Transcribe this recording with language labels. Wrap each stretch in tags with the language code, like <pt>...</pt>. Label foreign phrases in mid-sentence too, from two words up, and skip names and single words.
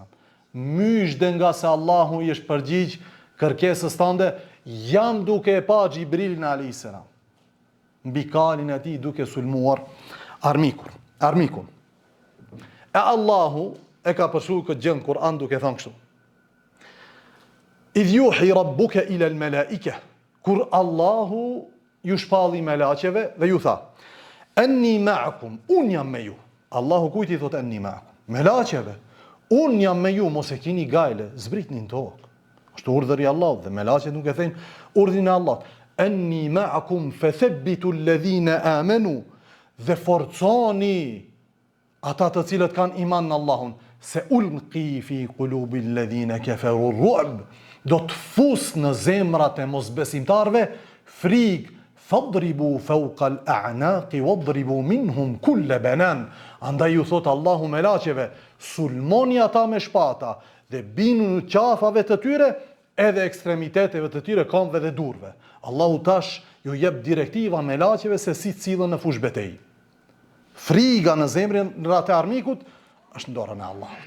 <sq>Mysh dhe nga se Allahu i është përgjigj kërkesës tënde, jam duke e pa Xhibrilin</sq> <ar>عليه السلام.</ar> <sq>Mbi kalin e tij duke sulmuar armikun. E Allahu e ka përshu këtë gjë në Kur'an duke thënë kështu.</sq> <ar>إذ يوحي ربك إلى الملائكة,</ar> <sq>kur Allahu ju shpalli melaqeve dhe ju tha,</sq> <ar>إني معكم,</ar> <sq>unë jam me ju. Allahu kujti thot</sq> <ar>إني معكم,</ar> <sq>melaqeve, unë jam me ju, mos e kini gajle, zbritni në tokë. Është urdhëri Allahut dhe melaqet nuk e thejnë urdhin e Allahut.</sq> <ar>إني معكم فثبتوا الذين آمنوا,</ar> <sq>dhe forconi ata të cilët kanë iman në Allahun, se</sq> <ar>ألقي في قلوب الذين كفروا الرعب,</ar> <sq>do të fus në zemrat e mosbesimtarve frikë.</sq> <ar>فاضربوا فوق الأعناق واضربوا منهم كل بنان.</ar> <sq>Andaj ju thot Allahu melaqeve, sulmoni ata me shpata dhe binu në qafave të tyre edhe ekstremiteteve të tyre, këmbëve dhe durve. Allahu tash ju jep direktiva melaqeve se si cilën në fush betej. Friga në zemrën e armikut është në dorën e Allahut.</sq>